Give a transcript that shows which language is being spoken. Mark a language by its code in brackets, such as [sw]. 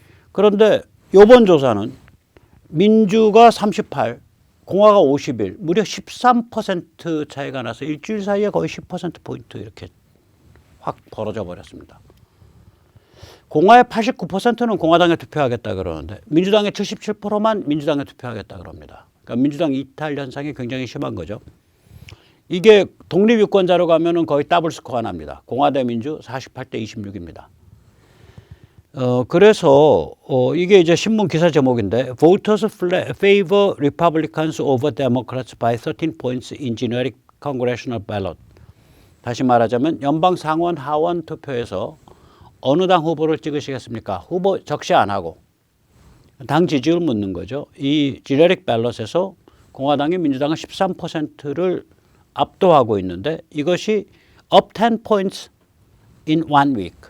[ko] 그런데 이번 조사는 민주가 38, 공화가 51, 무려 13% 차이가 나서 일주일 사이에 거의 10%포인트 이렇게 확 벌어져 버렸습니다. 공화의 89%는 공화당에 투표하겠다 그러는데 민주당의 77%만 민주당에 투표하겠다 그럽니다. 그러니까 민주당 이탈 현상이 굉장히 심한 거죠. 이게 독립유권자로 가면은 거의 더블 스코어가 납니다. 공화 대 민주 48대 26입니다. 그래서 이게 이제 신문 기사 제목인데 [en] Voters favor Republicans over Democrats by 13 points in generic congressional ballot. [ko] 다시 말하자면 연방 상원 하원 투표에서 어느 당 후보를 찍으시겠습니까? 후보 적시 안 하고 당 지지율 묻는 거죠. 이 지네릭 밸럿에서 공화당이 민주당은 13%를 압도하고 있는데 이것이 [en] up 10 points in one week.